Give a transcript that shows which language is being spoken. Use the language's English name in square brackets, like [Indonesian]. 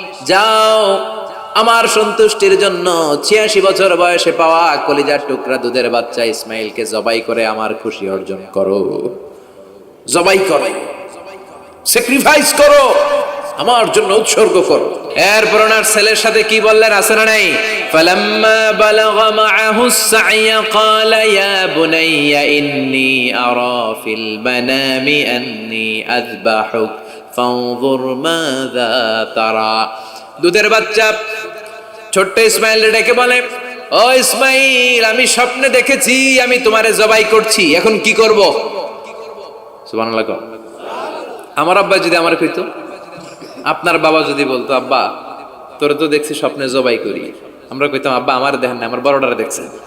[Bangla] যাও আমার সন্তুষ্টির জন্য ৮৬ বছর বয়সে পাওয়া কলিজার টুকরা দুধের বাচ্চা ইসমাইলকে জবাই করে আমার খুশি অর্জন করো, জবাই করো, স্যাক্রিফাইস করো, আমার জন্য উৎসর্গ করো। এরপর ওনার ছেলের সাথে কি বললেন আছে না নাই? [Arabic] ফালাম্মা বালাগা মাআহু السعي قال يا بني إني أرى في المنام أني أذبحك فانظر ماذا ترى। [Bangla] দুধের বাচ্চা ছোট্ট ইসমাইল ডেকে বলে, ও ইসমাইল আমি স্বপ্নে দেখেছি আমি তোমারে জবাই করছি, এখন কি করব? সুবহানাল্লাহ। আমার আব্বা যদি আমার কইতো, আপনার বাবা যদি বলতো, আব্বা তোরে তো দেখছি স্বপ্নে জবাই করি, আমরা কইতাম আব্বা আমার দেখেন না, আমার বড়টারে দেখছেন।